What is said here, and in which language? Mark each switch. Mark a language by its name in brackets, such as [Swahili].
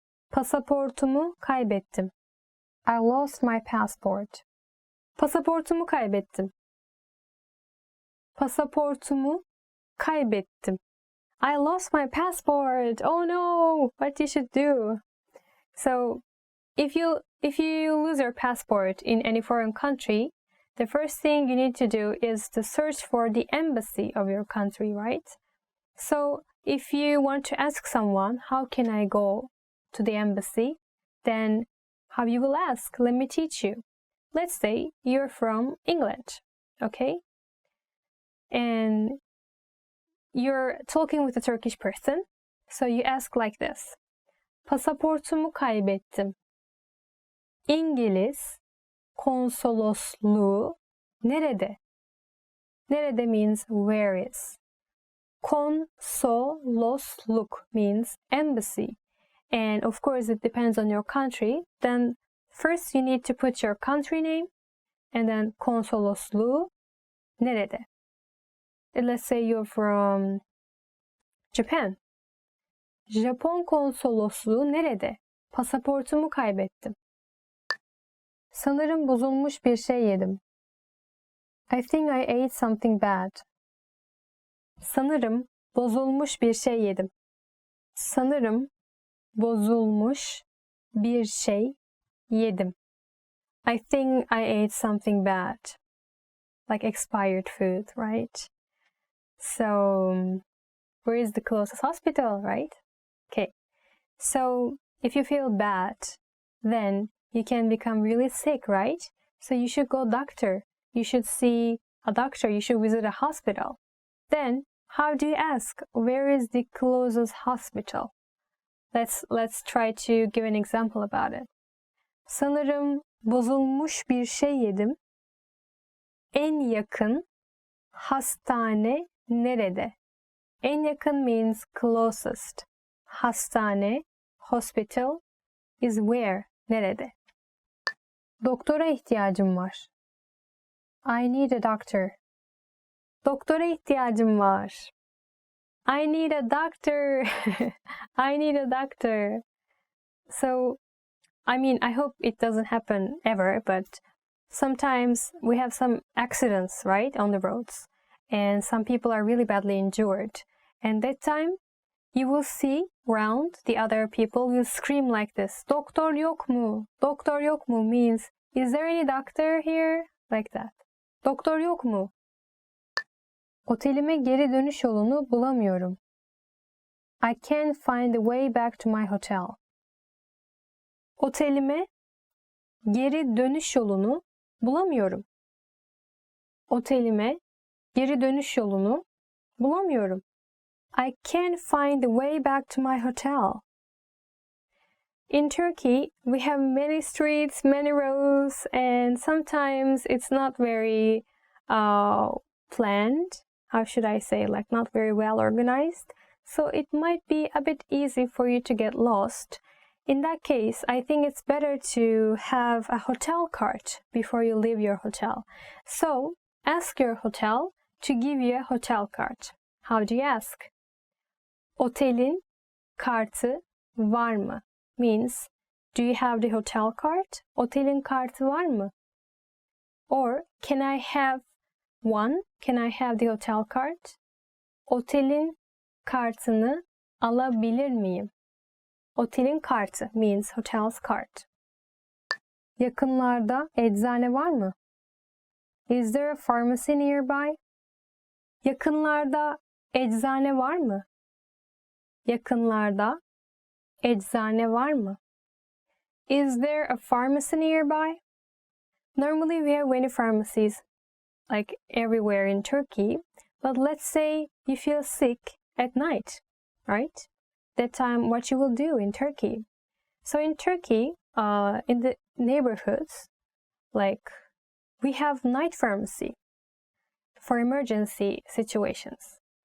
[Turkish] Pasaportumu kaybettim. [English] I lost my passport. [Turkish] Pasaportumu kaybettim. Pasaportumu kaybettim. [English] I lost my passport. Oh no! What you should do? So, if you lose your passport in any foreign country, the first thing you need to do is to search for the embassy of your country, right? So, if you want to ask someone, how can I go to the embassy? Then, how you will ask? Let me teach you. Let's say you're from England, okay? And you're talking with a Turkish person, so you ask like this. [Turkish] Pasaportumu kaybettim. İngiliz konsolosluğu nerede? [English] Nerede means where is. Konsolosluk means embassy. And of course it depends on your country. Then first you need to put your country name and then [Turkish] konsolosluğu nerede? [English] And let's say you're from Japan. [Turkish] Japon konsolosluğu nerede? Pasaportumu kaybettim. Sanırım bozulmuş bir şey yedim. [English] I think I ate something bad. [Turkish] Sanırım bozulmuş bir şey yedim. Sanırım bozulmuş bir şey yedim. [English] I think I ate something bad. Like expired food, right? So, where is the closest hospital, right? Okay. So, if you feel bad, then you can become really sick, right? So you should go doctor. You should see a doctor. You should visit a hospital. Then, how do you ask? Where is the closest hospital? Let's try to give an example about it. [Turkish] Sanırım bozulmuş bir şey yedim. En yakın hastane nerede? [English] En yakın means closest. Hastane, hospital is where, nerede? [Turkish] Doktora ihtiyacım var. [English] I need a doctor. [Turkish] Doktora ihtiyacım var. [English] I need a doctor. I need a doctor. So, I hope it doesn't happen ever, but sometimes we have some accidents, right, on the roads. And some people are really badly injured. And that time, you will see around the other people will scream like this. [Turkish] Doktor yok mu? [English] Doktor yok mu means, is there any doctor here? Like that. [Turkish] Doktor yok mu? Otelime geri dönüş yolunu bulamıyorum. [English] I can't find the way back to my hotel. [Turkish] Otelime geri dönüş yolunu bulamıyorum. Otelime geri dönüş yolunu bulamıyorum. [English] I can't find the way back to my hotel. In Turkey, we have many streets, many roads, and sometimes it's not very planned. How should I say, like not very well organized. So it might be a bit easy for you to get lost. In that case, I think it's better to have a hotel card before you leave your hotel. So ask your hotel to give you a hotel card. How do you ask? [Turkish] Otelin kartı var mı? [English] Means, do you have the hotel card? [Turkish] Otelin kartı var mı? [English] Or, can I have one? Can I have the hotel card? [Turkish] Otelin kartını alabilir miyim? Otelin kartı [English] means hotel's card. [Turkish] Yakınlarda eczane var mı? [English] Is there a pharmacy nearby? [Turkish] Yakınlarda eczane var mı? Yakınlarda eczane var mı? [English] Is there a pharmacy nearby? Normally we have many pharmacies like everywhere in Turkey, but let's say you feel sick at night, right? That time what you will do in Turkey. So in Turkey, in the neighborhoods, like we have night pharmacy for emergency situations.